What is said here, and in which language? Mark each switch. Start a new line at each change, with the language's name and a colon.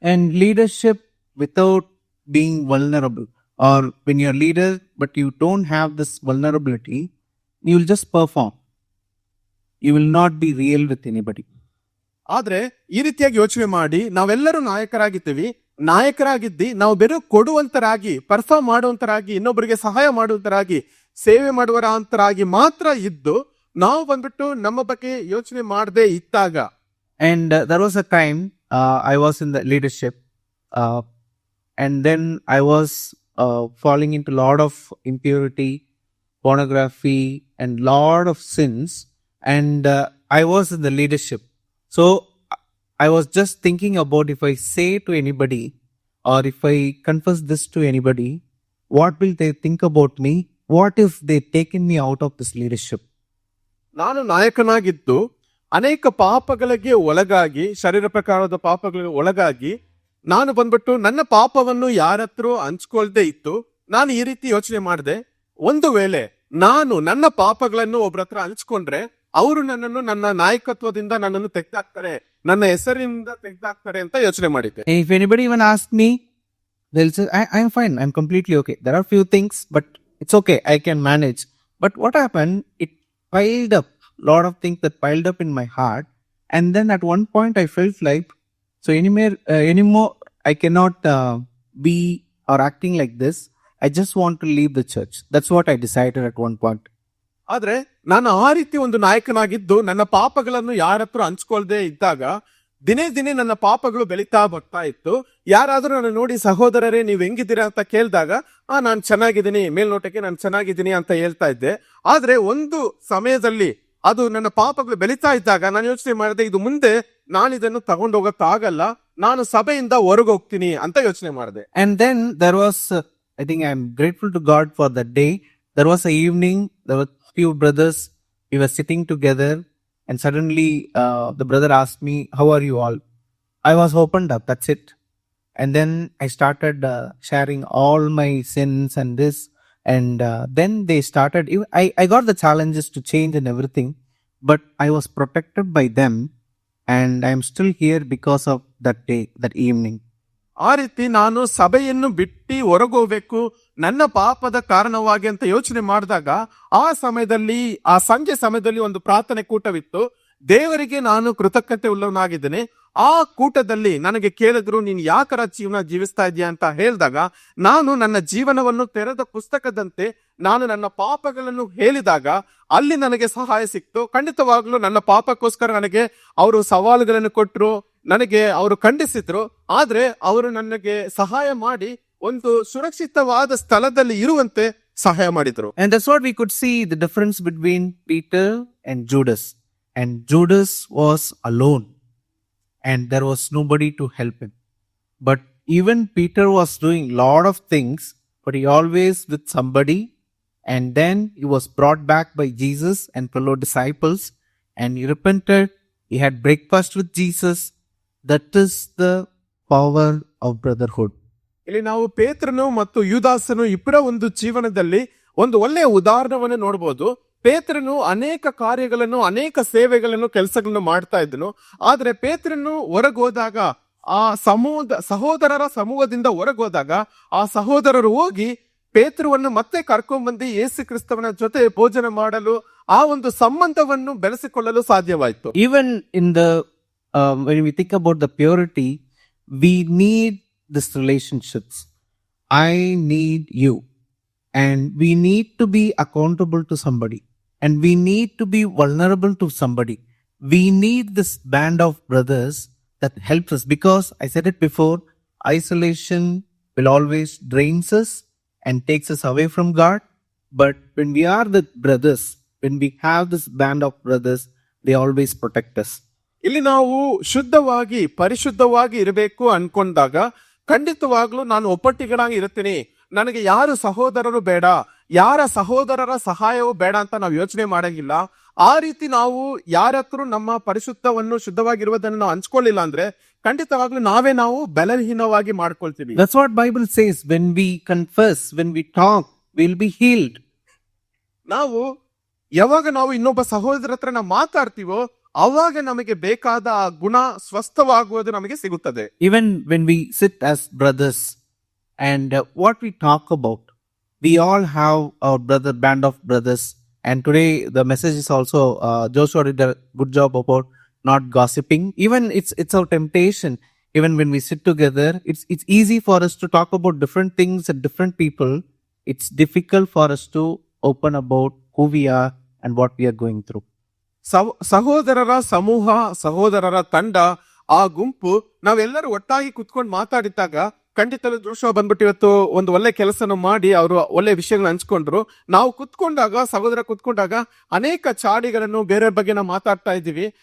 English: And leadership without being vulnerable, or when you're leader but you don't have this vulnerability, you will just perform. You will not be real with anybody.
Kannada: ಆದ್ರೆ ಈ ರೀತಿಯಾಗಿ ಯೋಚನೆ ಮಾಡಿ, ನಾವೆಲ್ಲರೂ ನಾಯಕರಾಗಿದ್ದಿ ನಾವು ಬೇರೆ ಕೊಡುವಂತರಾಗಿ, perform ಮಾಡುವಂತರಾಗಿ, ಇನ್ನೊಬ್ಬರಿಗೆ ಸಹಾಯ ಮಾಡುವಂತರಾಗಿ, ಸೇವೆ ಮಾಡುವರಾಗಿ ಮಾತ್ರ ಇದ್ದು ನಾವು ಬಂದ್ಬಿಟ್ಟು ನಮ್ಮ ಬಗ್ಗೆ ಯೋಚನೆ ಮಾಡದೆ ಇದ್ದಾಗ.
English: And there was a time I was in the leadership, and then I was falling into a lot of impurity, pornography, and lot of sins, and I was in the leadership. So I was just thinking about, if I say to anybody or if I confess this to anybody, what will they think about me? What if they taken me out of this leadership?
Kannada: ನಾನು ನಾಯಕನಾಗಿದ್ದು ಅನೇಕ ಪಾಪಗಳಿಗೆ ಒಳಗಾಗಿ, ಶರೀರ ಪ್ರಕಾರದ ಪಾಪಗಳಿಗೆ ಒಳಗಾಗಿ ನಾನು ಬಂದ್ಬಿಟ್ಟು ನನ್ನ ಪಾಪವನ್ನು ಯಾರ ಹತ್ರ ಹಂಚ್ಕೊಳ್ದೆ ಇತ್ತು. ನಾನು ಈ ರೀತಿ ಯೋಚನೆ ಮಾಡಿದೆ, ಒಂದು ವೇಳೆ ನಾನು ನನ್ನ ಪಾಪಗಳನ್ನು ಒಬ್ರ ಹತ್ರ ಹಂಚ್ಕೊಂಡ್ರೆ ಅವರು ನನ್ನನ್ನು, ನನ್ನ ನಾಯಕತ್ವದಿಂದ ನನ್ನನ್ನು ತೆಗೆದಾಕ್ತಾರೆ, ನನ್ನ ಹೆಸರಿನಿಂದ ತೆಗೆದಾಕ್ತಾರೆ ಅಂತ ಯೋಚನೆ ಮಾಡಿದ್ದೆ.
English: If anybody even asks me, they'll say, I'm fine, I'm completely okay. There are few things, but it's okay, I can manage. But what happened, it piled up, lot of things that piled up in my heart, and then at one point I felt like, so anymore I cannot be or acting like this. I just want to leave the church. That's what I decided at one point.
Kannada: ಆದ್ರೆ ನಾನು ಆ ರೀತಿ ಒಂದು ನಾಯಕನಾಗಿದ್ದು ನನ್ನ ಪಾಪಗಳನ್ನು ಯಾರ ಹತ್ರ ಹಂಚ್ಕೊಳ್ದೆ ಇದ್ದಾಗ ದಿನೇ ದಿನೇ ನನ್ನ ಪಾಪಗಳು ಬೆಳೀತಾ ಬರ್ತಾ ಇತ್ತು. ಯಾರಾದ್ರೂ ನನ್ನ ನೋಡಿ, ಸಹೋದರರೇ ನೀವು ಹೆಂಗಿದ್ದೀರಾ ಅಂತ ಕೇಳಿದಾಗ ನಾನು ಚೆನ್ನಾಗಿದ್ದೀನಿ, ಮೇಲ್ನೋಟಕ್ಕೆ ನಾನು ಚೆನ್ನಾಗಿದ್ದೀನಿ ಅಂತ ಹೇಳ್ತಾ ಇದ್ದೆ. ಆದ್ರೆ ಒಂದು ಸಮಯದಲ್ಲಿ ಅದು ನನ್ನ ಪಾಪಗಳು ಬೆಳೀತಾ ಇದ್ದಾಗ ನಾನು ಯೋಚನೆ ಮಾಡಿದೆ, ಇದು ಮುಂದೆ ನಾನು ಇದನ್ನು ತಗೊಂಡು ಹೋಗಕ್ಕಾಗಲ್ಲ, ನಾನು ಸಭೆಯಿಂದ ಹೊರಗೆ ಹೋಗ್ತೀನಿ ಅಂತ ಯೋಚನೆ ಮಾಡಿದೆ.
English: And then there was, I think I'm grateful to God for that day. There was an evening, there were few brothers, we were sitting together, and suddenly the brother asked me, how are you all? I was opened up, that's it. And then I started sharing all my sins and this, and then they started, I got the challenges to change and everything, but I was protected by them, and I'm still here because of that day, that evening.
Kannada: ಆ ರೀತಿ ನಾನು ಸಭೆಯನ್ನು ಬಿಟ್ಟು ಹೊರಗೋಗ್ಬೇಕು, ನನ್ನ ಪಾಪದ ಕಾರಣವಾಗಿ ಅಂತ ಯೋಚನೆ ಮಾಡಿದಾಗ ಆ ಸಮಯದಲ್ಲಿ, ಆ ಸಂಜೆ ಸಮಯದಲ್ಲಿ ಒಂದು ಪ್ರಾರ್ಥನೆ ಕೂಟವಿತ್ತು. ದೇವರಿಗೆ ನಾನು ಕೃತಜ್ಞತೆ ಉಳ್ಳವನಾಗಿದ್ದೇನೆ. ಆ ಕೂಟದಲ್ಲಿ ನನಗೆ ಕೇಳಿದ್ರು, ನೀನ್ ಯಾಕರ ಜೀವನ ಜೀವಿಸ್ತಾ ಇದೀಯ ಅಂತ ಹೇಳಿದಾಗ, ನಾನು ನನ್ನ ಜೀವನವನ್ನು ತೆರೆದ ಪುಸ್ತಕದಂತೆ ನಾನು ನನ್ನ ಪಾಪಗಳನ್ನು ಹೇಳಿದಾಗ ಅಲ್ಲಿ ನನಗೆ ಸಹಾಯ ಸಿಕ್ತು. ಖಂಡಿತವಾಗ್ಲೂ ನನ್ನ ಪಾಪಕ್ಕೋಸ್ಕರ ನನಗೆ ಅವರು ಸವಾಲುಗಳನ್ನು ಕೊಟ್ಟರು, ನನಗೆ ಅವರು ಖಂಡಿಸಿದ್ರು. ಆದ್ರೆ ಅವರು ನನಗೆ ಸಹಾಯ ಮಾಡಿ ಒಂದು ಸುರಕ್ಷಿತವಾದ ಸ್ಥಳದಲ್ಲಿ ಇರುವಂತೆ ಸಹಾಯ ಮಾಡಿದ್ರು.
English: And that's what we could see the difference between Peter and Judas. And Judas was alone and there was nobody to help him. But even Peter was doing lot of things, but he always with somebody. And then he was brought back by Jesus and fellow disciples and he repented. He had breakfast with Jesus. That is the power of brotherhood.
Kannada: ಇಲ್ಲಿ ನಾವು ಪೇತ್ರನು ಮತ್ತು ಯೂದಾಸನು ಇಬ್ಬರ ಒಂದು ಜೀವನದಲ್ಲಿ ಒಂದು ಒಳ್ಳೆಯ ಉದಾಹರಣೆಯನ್ನು ನೋಡಬಹುದು. ಪೇತ್ರನು ಅನೇಕ ಕಾರ್ಯಗಳನ್ನು, ಅನೇಕ ಸೇವೆಗಳನ್ನು, ಕೆಲಸಗಳನ್ನು ಮಾಡ್ತಾ ಇದ್ದನು. ಆದ್ರೆ ಪೇತ್ರನು ಹೊರಗೋದಾಗ, ಆ ಸಹೋದರರ ಸಮೂಹದಿಂದ ಹೊರಗೋದಾಗ, ಆ ಸಹೋದರರು ಹೋಗಿ ಪೇತ್ರವನ್ನು ಮತ್ತೆ ಕರ್ಕೊಂಡ್ಬಂದು ಯೇಸು ಕ್ರಿಸ್ತವನ ಜೊತೆ ಭೋಜನ ಮಾಡಲು, ಆ ಒಂದು ಸಂಬಂಧವನ್ನು ಬೆಳೆಸಿಕೊಳ್ಳಲು ಸಾಧ್ಯವಾಯಿತು.
English: Even in the when we think about the purity, we need these relationships. I need you, and we need to be accountable to somebody, and we need to be vulnerable to somebody. We need this band of brothers that helps us, because I said it before, isolation will always drains us and takes us away from God. But when we are with brothers, when we have this band of brothers, they always protect us.
Kannada: ಇಲ್ಲಿ ನಾವು ಶುದ್ಧವಾಗಿ ಪರಿಶುದ್ಧವಾಗಿ ಇರಬೇಕು ಅನ್ಕೊಂಡಾಗ ಖಂಡಿತವಾಗ್ಲೂ ನಾನು ಒಪ್ಪಟ್ಟಿಗಳಾಗಿ ಇರ್ತೀನಿ, ನನಗೆ ಯಾರು ಸಹೋದರರು ಬೇಡ, ಯಾರ ಸಹೋದರರ ಸಹಾಯವೂ ಬೇಡ ಅಂತ ನಾವು ಯೋಚನೆ ಮಾಡಂಗಿಲ್ಲ. ಆ ರೀತಿ ನಾವು ಯಾರ ಹತ್ರ ನಮ್ಮ ಪರಿಶುದ್ಧವನ್ನು ಶುದ್ಧವಾಗಿರುವುದನ್ನು ನಾವು ಹಂಚ್ಕೊಳ್ಳಿಲ್ಲ ಅಂದ್ರೆ ಖಂಡಿತವಾಗ್ಲೂ ನಾವು ಬಲಹೀನವಾಗಿ ಮಾಡ್ಕೊಳ್ತೀವಿ.
English: That's what Bible says. When we confess, when we talk, we'll be healed.
Kannada: ನಾವು ಯಾವಾಗ ನಾವು ಇನ್ನೊಬ್ಬ ಸಹೋದರ ಹತ್ರ ನಾವು ಮಾತಾಡ್ತೀವೋ ಅವಾಗ ನಮಗೆ ಬೇಕಾದ ಆ ಗುಣ ಸ್ವಸ್ಥವಾಗುವುದು ನಮಗೆ ಸಿಗುತ್ತದೆ.
English: Even when we sit as brothers and what we talk about, we all have our band of brothers. And today the message is also Joshua did a good job about not gossiping. Even it's our temptation. Even when we sit together, it's easy for us to talk about different things and different people. It's difficult for us to open about who we are and what we are going through.
Kannada: ಸಹೋದರರ ಸಮೂಹ, ಸಹೋದರರ ತಂಡ, ಆ ಗುಂಪು ನಾವೆಲ್ಲರೂ ಒಟ್ಟಾಗಿ ಕುತ್ಕೊಂಡು ಮಾತಾಡಿದಾಗ ಖಂಡಿತಲೂ ದೃಶ್ಯ ಬಂದ್ಬಿಟ್ಟು ಇವತ್ತು ಒಂದು ಒಳ್ಳೆ ಕೆಲಸನ ಮಾಡಿ ಅವರು ಒಳ್ಳೆ ವಿಷಯಗಳನ್ನ ಹಂಚ್ಕೊಂಡ್ರು. ನಾವು ಸಹೋದರ ಕುತ್ಕೊಂಡಾಗ ಅನೇಕ ಚಾಡಿಗಳನ್ನು ಬೇರೆ ಬಗ್ಗೆ ನಾವು ಮಾತಾಡ್ತಾ ಇದ್ದೀವಿ.